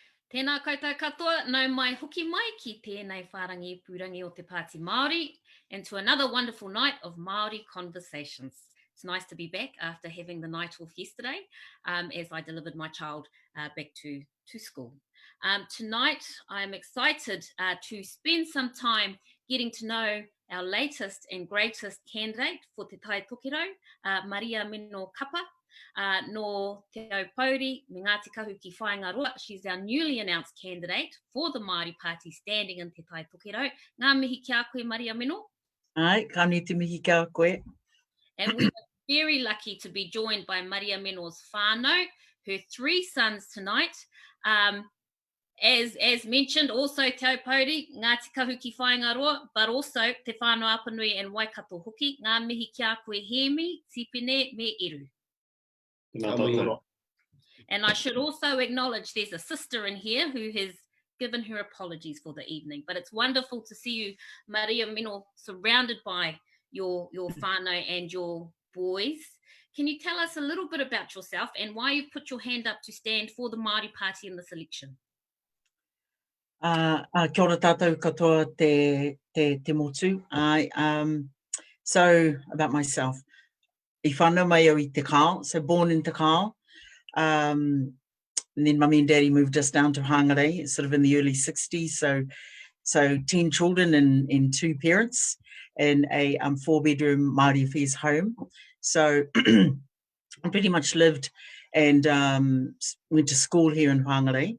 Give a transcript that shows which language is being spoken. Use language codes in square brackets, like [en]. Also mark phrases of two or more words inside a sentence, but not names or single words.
[mi] Tēnā koutou katoa, nau mai hoki mai ki tēnei whārangi purangi o te Pāti Māori, [en] and to another wonderful night of Māori Conversations. It's nice to be back after having the night off yesterday as I delivered my child back to school. Tonight, I'm excited to spend some time getting to know our latest and greatest candidate for Te Tai Tokerau, Mariameno Kapa. [mi] No Te Aupōuri, me Ngāti Kahu ki Whāinga Roa. [en] She's our newly announced candidate for the Māori Party standing in Te Tai Tokerau. [mi] Ngā mihi kia koe, Mariameno. Ai, ka te mihi kia koe. [en] And we are very lucky to be joined by Mariameno's whānau, her 3 sons tonight. As mentioned, also Te Aupōuri, Ngāti Kahu ki Whāinga Roa, but also Te Whānau Apanui and Waikato hoki. [mi] Ngā mihi kia koe, Heemi, Tipene, me Eru. [en] And I should also acknowledge there's a sister in here who has given her apologies for the evening. But it's wonderful to see you, Mariameno, surrounded by your whānau and your boys. Can you tell us a little bit about yourself and why you put your hand up to stand for the Māori Party in this election? [mi] Kia ora tātou katoa te motu. [en] So, about myself. [mi] I whānau mai au I Te Kao, [en] so born in Te Kao. And then mummy and daddy moved us down to Hāngarei, sort of in the early 60s. So 10 children and 2 parents in a 4-bedroom Māori affairs home. So I pretty much lived and went to school here in Hāngarei.